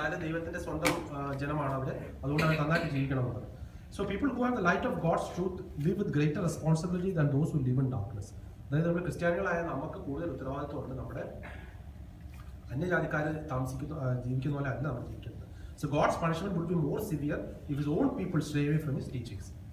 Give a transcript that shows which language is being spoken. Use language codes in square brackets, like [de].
[ml] അതായത് ദൈവത്തിന്റെ സ്വന്തം ജനമാണ് അവര്, അതുകൊണ്ട് അവർ നന്നായിട്ട് ജീവിക്കണമെന്നത്. [en] So people who have the light of God's truth live with greater responsibility than those who live in darkness. [ml] അതായത് നമ്മൾ ക്രിസ്ത്യാനികളായ നമുക്ക് കൂടുതൽ ഉത്തരവാദിത്തമുണ്ട്. നമ്മുടെ അന്യജാതിക്കാർ ജീവിക്കുന്ന പോലെ അല്ല നമ്മൾ ജീവിക്കുന്നത്. [en] So God's punishment would be more severe if his own people stray away from his teachings.